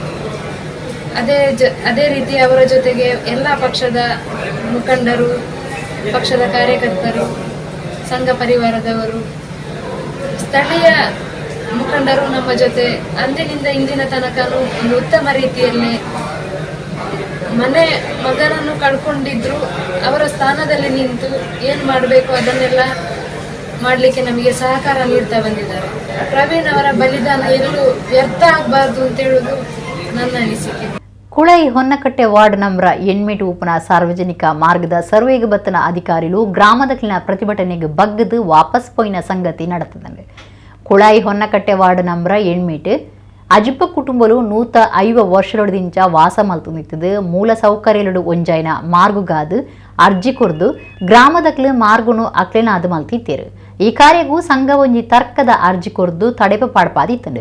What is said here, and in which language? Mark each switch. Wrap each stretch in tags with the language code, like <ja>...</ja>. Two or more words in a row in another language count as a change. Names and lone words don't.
<kn>ಅದೇ ರೀತಿ ಅವರ ಜೊತೆಗೆ ಎಲ್ಲ ಪಕ್ಷದ ಮುಖಂಡರು, ಪಕ್ಷದ ಕಾರ್ಯಕರ್ತರು, ಸಂಘ ಪರಿವಾರದವರು, ಸ್ಥಳೀಯ ಮುಖಂಡರು ನಮ್ಮ ಜೊತೆ ಅಂದಿನಿಂದ ಇಂದಿನ ತನಕ ಒಂದು ಉತ್ತಮ ರೀತಿಯಲ್ಲಿ ಮಗನನ್ನು ಕಳ್ಕೊಂಡಿದ್ರು ಅವರ ಸ್ಥಾನದಲ್ಲಿ ನಿಂತು ಏನು ಮಾಡಬೇಕು ಅದನ್ನೆಲ್ಲ ಮಾಡಲಿಕ್ಕೆ ನಮಗೆ ಸಹಕಾರ ನೀಡ್ತಾ ಬಂದಿದ್ದಾರೆ. ಪ್ರವೀಣ್ ಅವರ ಬಲಿದಾನ ಎಲ್ಲೂ ವ್ಯರ್ಥ ಆಗಬಾರ್ದು ಅಂತ ಹೇಳುವುದು ನನ್ನ ಅನಿಸಿಕೆ.</kn> <tcy>ಕುಳೈ ಹೊನ್ನಕಟ್ಟೆ ವಾರ್ಡ್ ನಂಬರ್ 8 ಉಪನ ಸಾರ್ವಜನಿಕ ಮಾರ್ಗದ ಸರ್ವೆಗೆ ಬತ್ತನ ಅಧಿಕಾರಿಗಳು ಗ್ರಾಮದಲ್ಲಿನ ಪ್ರತಿಭಟನೆಗೆ ಬಗ್ಗದು ವಾಪಸ್ ಪೋಯಿನ ಸಂಗತಿ ನಡೆತದೆ. ಕುಳೈ ಹೊನ್ನಕಟ್ಟೆ ವಾರ್ಡ್ ನಂಬರ್ 8 ಅಜಿಪ್ಪ ಕುಟುಂಬಲು 105 ವರ್ಷದೊಳದಿಂಚ ವಾಸ ಮಲ್ತು ನಿಂತದು. ಮೂಲ ಸೌಕರ್ಯಗಳು ಒಂಜಾಯಿನ ಮಾರ್ಗುಗಾದು ಅರ್ಜಿ ಕೊರ್ದು ಗ್ರಾಮದಕ್ಲು ಮಾರ್ಗುನು ಅಕ್ಲೆನಾದು ಮಲ್ತಿತ್ತೇರು. ಈ ಕಾರ್ಯಗೂ ಸಂಘ ಒಂಜಿ ತರ್ಕದ ಅರ್ಜಿ ಕೊರ್ದು ತಡೆಪ ಪಾಡ್ಪಾದಿತ್ತಂಡು.</tcy>